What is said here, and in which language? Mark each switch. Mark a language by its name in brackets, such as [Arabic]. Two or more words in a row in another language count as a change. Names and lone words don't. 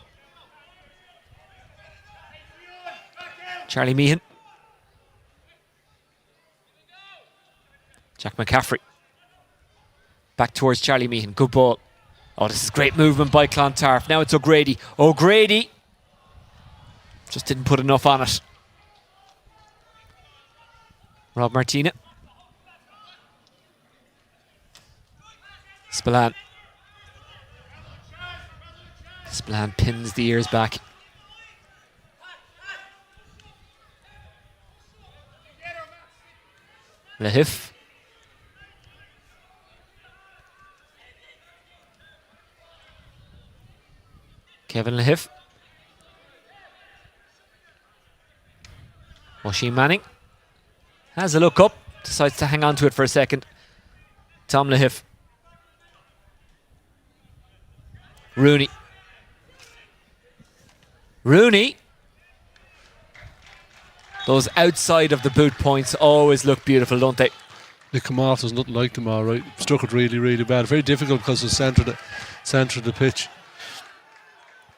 [English] Charlie Meehan. Jack McCaffrey. Back towards Charlie Meehan. Good ball. Oh, this is great movement by Clontarf. Now it's O'Grady. O'Grady just didn't put enough on it. Rob Martina. Spillane. Spillane pins the ears back. Lahiff. Kevin Lahiff. Oisin Manning has a look up, decides to hang on to it for a second. Tom Lahiff. Rooney. Rooney. Those outside of the boot points always look beautiful, don't they? They come off, there's nothing like them, all right. Struck it really, really bad. Very difficult because of the centre of the pitch.